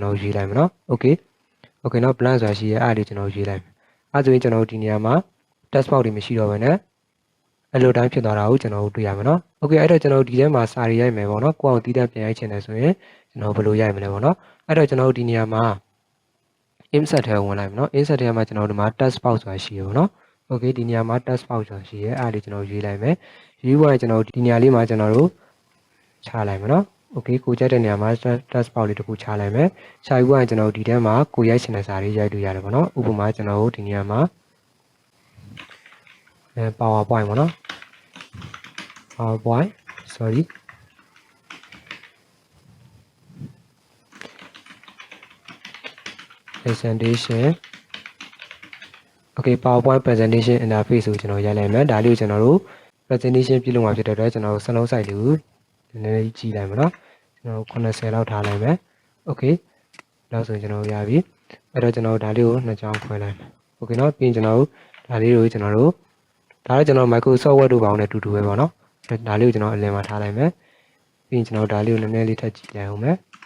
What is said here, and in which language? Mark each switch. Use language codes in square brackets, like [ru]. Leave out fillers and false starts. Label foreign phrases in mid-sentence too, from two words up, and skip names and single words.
[my] တော်ရေးလိုက်မယ်နော် okay เนาะ blank ဆိုတာရှိရဲအဲ့ဒါလေးကျွန်တော်ရေးလိုက်မယ်အဲ့ဆိုရင်ကျွန်တော်တို့ဒီနေရာမှာ [en] text box [my] တွေမရှိတော့ဘဲနဲ့အဲ့လိုတိုင်းဖြစ်သွားတာကိုကျွန်တော်တို့တွေ့ရမယ် နော် okay အဲ့တော့ကျွန်တော်တို့ဒီထဲမှာစာတွေရိုက်မယ်ပေါ့နော်ကိုအောင်တီးတက်ပြန်ရိုက်ချင်တယ်ဆိုရင်ကျွန်တော်ဘယ်လိုရိုက်မလဲပေါ့နော်အဲ့တော့ကျွန်တော်တို့ဒီနေရာမှာ insert ထဲဝင်လိုက်မယ်နော် insert ထဲမှာကျွန်တော်တို့ဒီမှာ [en] text box [my] ဆိုတာရှိရပေါ့နော် okay ဒီနေရာမှာ [en] text box [my] ဆိုတာရှိရဲအဲ့ဒါလေးကျွန်တော်ရေးလိုက်မယ်ရေးဖို့ရင်ကျွန်တော်ဒီနေရာလေးမှာကျွန်တော်တို့ချလိုက်မယ်နော် okay ကိုကြိုက်တဲ့နေရာမှာ [en] text box [my] လေးတစ်ခုချလိုက်မယ်ခြာယူရင်ကျွန်တော်ဒီထဲမှာကိုရိုက်ချင်တဲ့စာလေးရိုက်လို့ရတယ်ပေါ့နော်ဥပမာကျွန်တော်တို့ဒီနေရာမှာ PowerPoint ပေါ့နော် [en] PowerPoint sorry presentation okay PowerPoint presentation interface [my] ကိုကျွန်တော်ရိုက်လိုက်မယ်ဒါလေးကိုကျွန်တော်တို့ presentation ပြုလုပ်မှာဖြစ်တဲ့ အတွက်ကျွန်တော်တို့စလုံး site လေးကိုနည်းနည်းကြီးလိုက်မယ်နော်ကျွန်တော်80လောက်ထားလိုက်မယ် okay လောက်ဆိုရင်ကျွန်တော်ရပြီအဲ့တော့ကျွန်တော်ဒါလေးကိုနှစ်ချောင်းခွဲလိုက်မယ် okay နော်ပြီးရင်ကျွန်တော်တို့ဒါလေးကိုကျွန်တော်တို့ဒါလည်းကျွန်တော် Microsoft Word တို့ပေါင်းနဲ့တူတူပဲပေါ့နော်ဒါလေးကိုကျွန်တော်အလင်းမှာထားလိုက်မယ်ပြီးရင်ကျွန်တော်ဒါလေးကိုနည်းနည်းလေးထပ်ကြည့်လိုက်အောင်မယ်